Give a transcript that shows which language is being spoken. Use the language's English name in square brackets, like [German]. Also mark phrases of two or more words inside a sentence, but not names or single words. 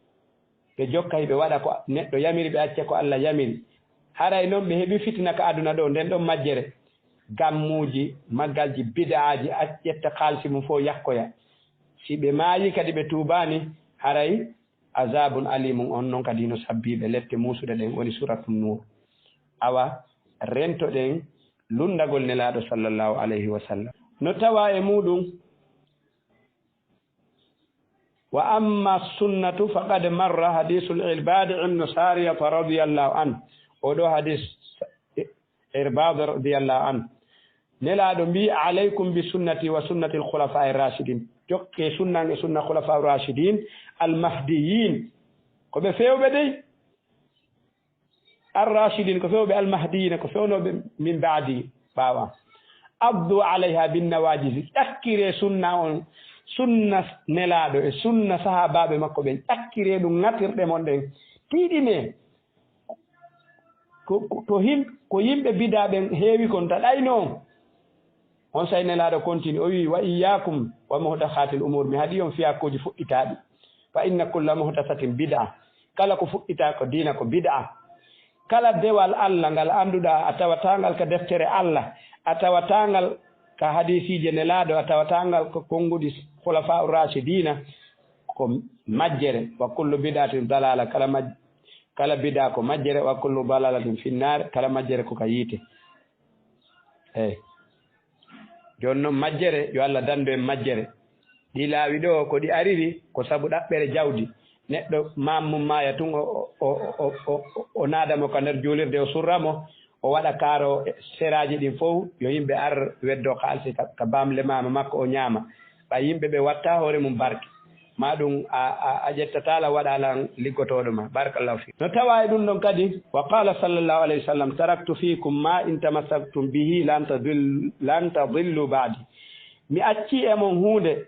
[Fula] hiɓe waɗa ko neɗɗo yamiri ɓe acca ko Allah yamiri haray noon ɓe heeɓi fitna ko aduna ɗo nden ɗon majjere gammuji maggalji bid'aji ƴetta haalsi mum fof yakkoya si ɓe maayi kadi ɓe tuubani haray [Arabic] عذاب أليم [Fula] on noon kadi no sabbiɓe lette musuɗe ɗen woni [Arabic] سورة النور [Fula] awa rentoɗen lundagol nelaɗo [Arabic] صلى الله عليه وسلم [Fula] no tawa e muɗum [Arabic] وأما السنة فقد مر حديث العرباض بن سارية رضي الله عنه oɗo حديث العرباض رضي الله عنه [Fula] nelaɗo mbi [Arabic] عليكم بسنتي وسنة الخلفاء الراشدين [Fula] jokke sunnan e sunna [Arabic] الخلفاء الراشدين المهديين [Fula] ko ɓe fewɓe dey [Arabic] الراشدين [Fula] ko fewɓe [Arabic] المهديين [Fula] ko fewnoɓe min baadi ɓawa [Arabic] عضوا عليها بالنواجذ [Fula] ƴakkire sunna on sunna nelaɗo e sunna sahabaɓe makko ɓen ƴakkire ɗum ŋatirɗe mon ɗen tiiɗine ko yimɓe bidaɓen heewi kon ta ɗayno on on say nelaɗo continue o wi [Arabic] وإياكم ومحدثات الأمور [Fula] mi haɗi on fiyakuji fuɗɗitaɗi [Arabic] فإن كل محدثة بدعة [Fula] kala ko fuɗɗita ko dina ko bid'a kala dewal Allah ngal anduɗa a tawatangal ka deftere Allah a tawatangal ka hadisije nelaɗo a tawatangal ko konguɗi [Arabic] الخلفاء الراشدين [Fula] ko majjere [Arabic] وكل بدعة ضلالة [Fula] kala bid'a ko majjere [Arabic] وكل ضلالة في النار [Fula] kala majjere ko ka yiite eyi joni noon majjere yo Allah dandu en majjere ɗi laawi ɗo ko ɗi ariri ko sabu ɗaɓɓere jawdi neɗɗo mammum maya tun o naadamo ko nder juulirde o surramo o waɗa kaaro seraji ɗin fof yo yimɓe ar weddo haalsi ka bamle mama makko o ñaama ɓa yimɓe ɓe watta hoore mum barke ma ɗum a ƴettatala waɗalan liggotoɗo ma [Arabic] بارك الله في [Fula] no tawa e ɗum ɗon kadi [Arabic] وقال صلى الله عليه وسلم تركت فيكم ما إن تمسكتم به لن تضلوا بعدي [Fula] mi acci e mon hunde